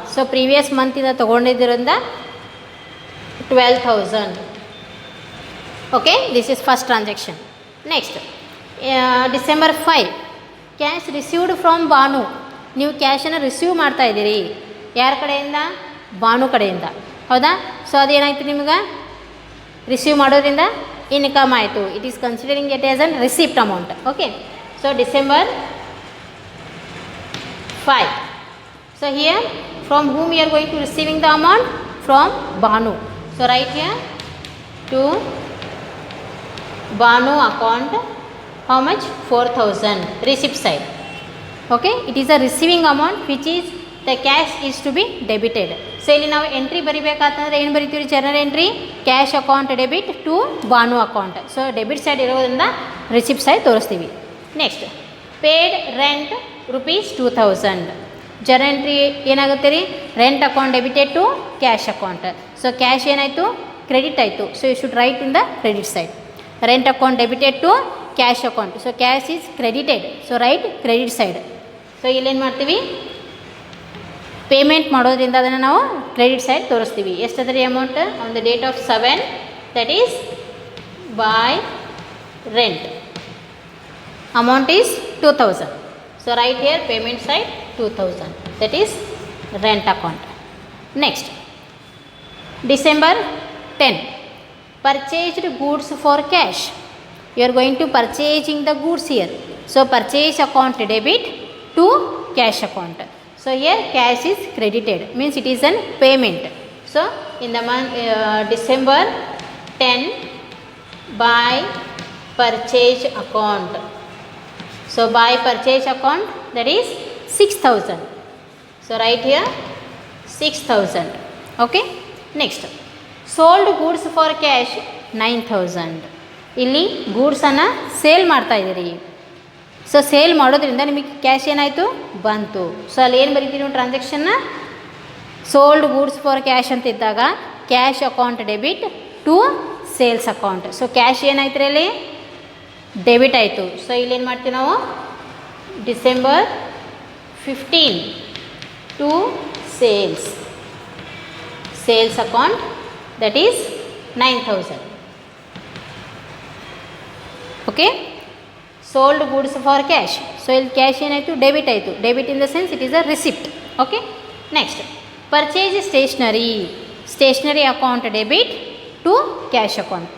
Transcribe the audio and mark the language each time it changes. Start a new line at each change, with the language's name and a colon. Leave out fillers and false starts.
English: So previous month
Kannada: ಇಂದ ತಗೊಂಡಿದ್ದರಿಂದ
English: 12,000. Okay, this is first transaction. Next December 5, cash received from Banu.
Kannada: ನೀವು ಕ್ಯಾಶನ್ನು receive ಮಾಡ್ತಾ ಇದ್ದೀರಿ, ಯಾರ ಕಡೆಯಿಂದ, ಬಾನು ಕಡೆಯಿಂದ, ಹೌದಾ. ಸೊ ಅದೇನಾಯ್ತು, ನಿಮ್ಗೆ ರಿಸೀವ್ ಮಾಡೋದ್ರಿಂದ ಇನ್ಕಮ್ ಆಯಿತು.
English: It is considering it as an receipt amount. Okay. So December 5. So here from whom we are going to receiving the amount, from Banu. So write here to Banu account, how much, 4,000, receipt side. Okay, it is a receiving amount which is the cash is to be debited.
Kannada: So ಇಲ್ಲಿ ನಾವು entry ಬರಿಬೇಕಾತಂದ್ರೆ ಏನು ಬರಿತೀವಿ? Journal entry
English: Cash account debit to Banu account.
Kannada: So debit side ಇರೋದ್ರಿಂದ receipt side ತೋರಿಸ್ತೀವಿ.
English: Next paid rent ₹2000.
Kannada: Journal entry ಏನಾಗುತ್ತೆ ರೀ?
English: Rent account debited to cash account.
Kannada: So cash ಏನಾಯಿತು? Credit ಆಯಿತು.
English: So you should write in the credit side. Rent account debited to cash account. So cash is credited. So write credit side. So
Kannada: ಇಲ್ಲೇನು ಮಾಡ್ತೀವಿ? Payment ಮಾಡೋದ್ರಿಂದ ಅದನ್ನು ನಾವು credit side ತೋರಿಸ್ತೀವಿ. ಎಷ್ಟದ ರೀ amount?
English: On the date of 7, that is by rent. Amount is 2000. So write here payment side 2000, that is rent account. Next December 10, purchased goods for cash. You are going to purchasing the goods here. So purchase account debit to cash account. So here cash is credited, means it is an payment. So in the month December 10, by purchase account. So by purchase account, that is 6000. So right here 6000. Okay. Next sold goods for cash 9000.
Kannada: ಇಲ್ಲಿ ಗೂಡ್ಸನ್ನು sale ಮಾಡ್ತಾ ಇದ್ದೀರಿ. So sale ಮಾಡೋದ್ರಿಂದ ನಿಮಗೆ cash ಏನಾಯಿತು? ಬಂತು. So ಅಲ್ಲಿ ಏನು ಬರೀತೀವಿ ನೀವು? ಟ್ರಾನ್ಸಾಕ್ಷನ್ನ
English: sold goods for cash
Kannada: ಅಂತ ಇದ್ದಾಗ
English: Cash account debit to sales account.
Kannada: So cash ಏನಾಯ್ತು ರೀ? ಅಲ್ಲಿ ಡೆಬಿಟ್ ಆಯಿತು. ಸೊ ಇಲ್ಲೇನು ಮಾಡ್ತೀವಿ ನಾವು?
English: December 15 to sales account, that is 9000. Okay, sold goods for cash. So
Kannada: ಇಲ್ಲಿ ಕ್ಯಾಶ್ ಏನಾಯಿತು? ಡೆಬಿಟ್ ಆಯಿತು.
English: Debit in the sense it is a receipt. Okay. Next purchase stationery account debit to cash account.